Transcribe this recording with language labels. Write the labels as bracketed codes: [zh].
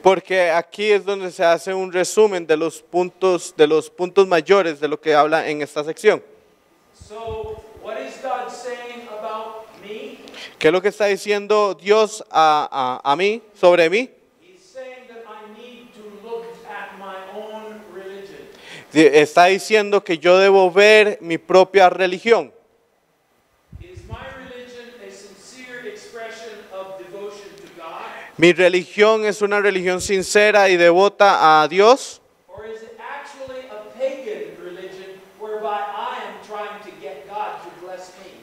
[es] Porque aquí es donde se hace un resumen de los puntos mayores de lo que habla en esta sección. [en] So, what is God saying about me? [es] ¿Qué es lo que está diciendo Dios a mí, sobre mí? [en] He's saying that I need to look at my own religion. [es] Está diciendo que yo debo ver mi propia religión. [en] Is my religion a sincere expression of devotion to God? [es] ¿Mi religión es una religión sincera y devota a Dios? [en] Or is it actually a pagan religion whereby I am trying to get God to bless me?